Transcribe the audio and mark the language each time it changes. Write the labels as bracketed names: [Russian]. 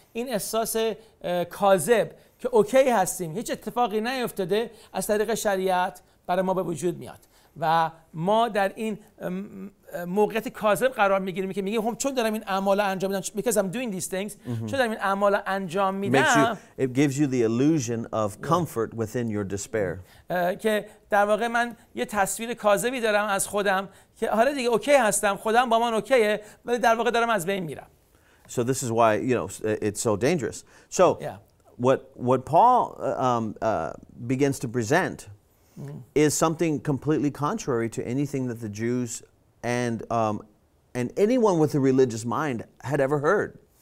[Persian] این احساس کاذب که اوکی هستیم، هیچ اتفاقی نیفتاده، از طریق شریعت برای ما به وجود میاد و ما در این موقعیت کاذب قرار میگیریم که میگیم چون دارم این اعمال انجام میدم [English] because I'm doing these things [Persian] چون دارم این اعمال انجام میدم [English] it gives you the illusion of comfort within your despair. [Persian] که در واقع من یه تصویر کاذبی دارم از خودم که حالا دیگه اوکی هستم، خودم با من اوکیه، ولی در واقع دارم از بین میرم. [English] So this is why it's so dangerous. So what Paul begins to present is something completely contrary to anything that the Jews and anyone with a religious mind had ever heard.